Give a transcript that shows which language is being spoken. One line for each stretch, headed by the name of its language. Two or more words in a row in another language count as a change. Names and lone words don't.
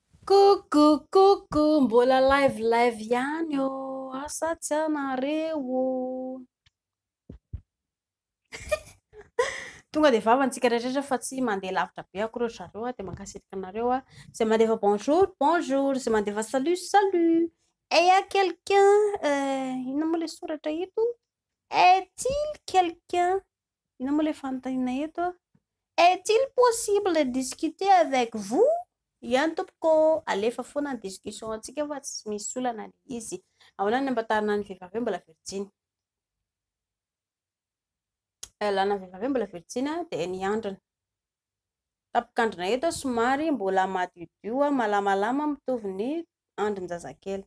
Malagasy: Coucou, mbola live ihany ô, asa tsy anareo? Tonga de vavantsika rehetrarehetra fa tsy mandeha lavitra be akory zareo a, de mankasitraka anareo a, zay mandefa bonjour, zay mandefa salut.
French: Et y a quelqu'un,
Malagasy: ino moa le soratra eto?
French: Est-il quelqu'un?
Malagasy: Ino moa le fanontaniana eto?
French: Est-il possible de discuter avec vous?
Malagasy: Ihany tompoko, alefa foana ny discussion antsika fa tsy misy olana le izy. Ahoana ny ampatarana ny vehivavy mbola virginy? Lana vehivavy mbola virginy de ny andrina. Tapikandrina eto somary mbola madiodio malamalama mitovy ny andrin-jazakely.